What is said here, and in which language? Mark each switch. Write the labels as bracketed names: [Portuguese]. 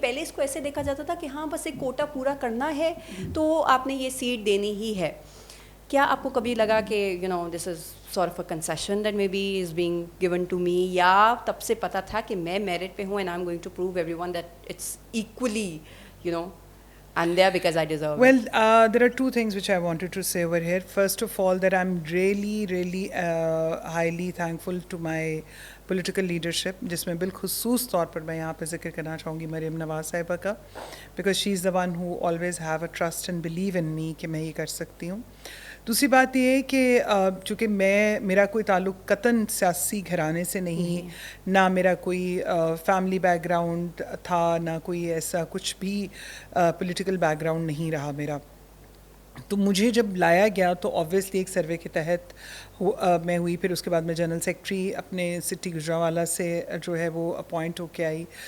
[Urdu] پہلے اس کو ایسے دیکھا جاتا تھا کہ ہاں بس ایک کوٹا پورا کرنا ہے تو آپ نے یہ سیٹ دینی ہی ہے. کیا آپ کو کبھی لگا کہ [English] you know this is sort of a concession that may be is being given to me, [Urdu] یا تب سے پتہ تھا کہ میں میرٹ پہ ہوں [English] And I am going to prove everyone that it's actually you know I'm there because I deserve well, it. There are two things which I wanted to say over here. First of all, that I'm really highly thankful to my political leadership, [Urdu] جس میں بالخصوص طور پر میں یہاں پہ ذکر کرنا چاہوں گی مریم نواز صاحبہ کا, [English] because she is the one who always have a trust and believe in me [Urdu] کہ میں یہ کر سکتی ہوں. دوسری بات یہ ہے کہ چونکہ میرا کوئی تعلق قطعاً سیاسی گھرانے سے نہیں, نہ میرا کوئی فیملی بیک گراؤنڈ تھا, نہ کوئی ایسا کچھ بھی پولیٹیکل بیک گراؤنڈ نہیں رہا میرا. تو مجھے جب لایا گیا تو آبویسلی ایک سروے کے تحت میں ہوئی, پھر اس کے بعد میں جنرل سیکرٹری اپنے سٹی گجرانوالہ سے جو ہے وہ اپوائنٹ ہو کے آئی.